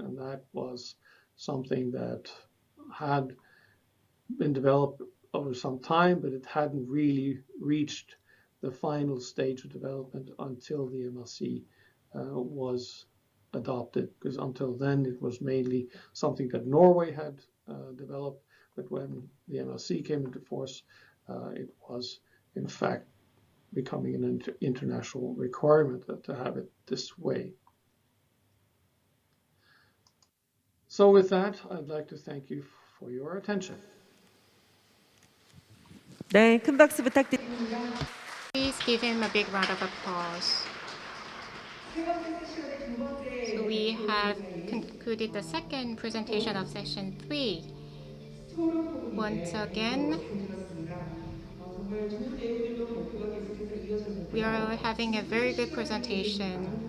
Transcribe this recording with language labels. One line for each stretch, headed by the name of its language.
English: And that was something that had been developed over some time, but it hadn't really reached the final stage of development until the MLC was adopted, because until then it was mainly something that Norway had developed, but when the MLC came into force, it was in fact becoming an international requirement to have it this way. So with that, I'd like to thank you for your attention.
Korean: 네, 큰 박수 부탁드립니다.
English: Please give him a big round of applause. So we have concluded the second presentation of session 3. Once again, we are having a very good presentation.